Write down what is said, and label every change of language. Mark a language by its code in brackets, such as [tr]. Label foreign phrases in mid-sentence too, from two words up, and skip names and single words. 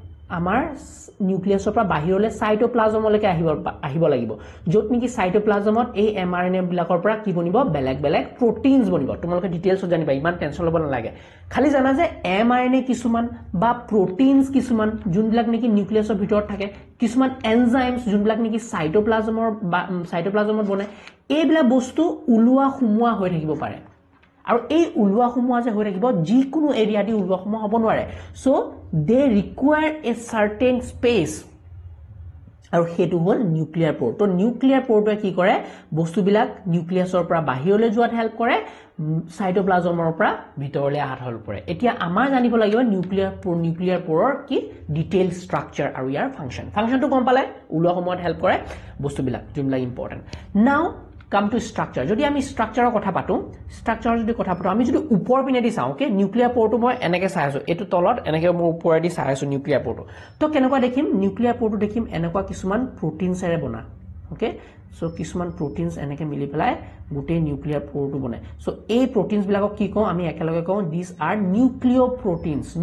[as] আমাৰ নিউক্লিয়াছৰ পৰা বাহিৰলৈ সাইটোপ্লাজমলৈকে আহিব লাগিব য'ত নেকি সাইটোপ্লাজমত এই mRNA বিলাকৰ পৰা কি বনিব বেলেগ বেলেগ প্ৰটিনছ বনিব তোমালোকে ডিটেইলছত জানিবা ইমান টেনচন ল'ব নালাগে খালি জানা যে mRNA কিছুমান বা প্ৰটিনছ কিছুমান যোনবিলাক নেকি নিউক্লিয়াছৰ ভিতৰত থাকে কিছুমান এনজাইমছ যোনবিলাক নেকি সাইটোপ্লাজমত বনে এইবিলাক বস্তু উলোৱা সুমুৱা হৈ থাকিব পাৰে আৰু এই উলোৱা সুমুৱা যে হৈ থাকিব যিকোনো এৰিয়া দি উলোৱা সুমুৱা হ'ব নোৱাৰে সো [en] they require a certain space [as] আৰু হেতু হল [en] nuclear pore [as] তো [en] nuclear pore [as] কি কৰে বস্তুবিলাক নিউক্লিয়াছৰ পৰা বাহিৰলৈ যোৱাত হেল্প কৰে সাইটোপ্লাজমৰ পৰা ভিতৰলৈ আহাত হেল্প কৰে এতিয়া আমাৰ জানিব লাগিব [en] nuclear pore [as] কি ডিটেইল ষ্ট্ৰাকচাৰ আৰু ইয়াৰ ফাংচনটো গম পালে উলোৱা সময়ত হেল্প কৰে বস্তুবিলাক যোনবিলাক ইম্পৰ্টেন্ট [en] now come to structure [as] যদি আমি স্ট্ৰাকচাৰৰ কথা পাতো আমি যদি ওপৰ পিনে দি চাও [en] okay nuclear pore [as] মই এনেকৈ চাই আছো এটো তলত এনেকৈ মই ওপৰে দি চাই আছো [en] nuclear pore [as] তো কেনেকুৱা দেখিম [en] nuclear pore [as] দেখিম এনেকুৱা কিছুমান প্ৰটিনছৰে বনা [en] okay so [as] কিছুমান প্ৰটিনছ এনেকৈ মিলি পেলাই গোটেই [en] nuclear pore [as] বনে সো এই প্ৰটিনছ বিলাকক কি কওঁ আমি একেলগে কওঁ [en] these are nucleoproteins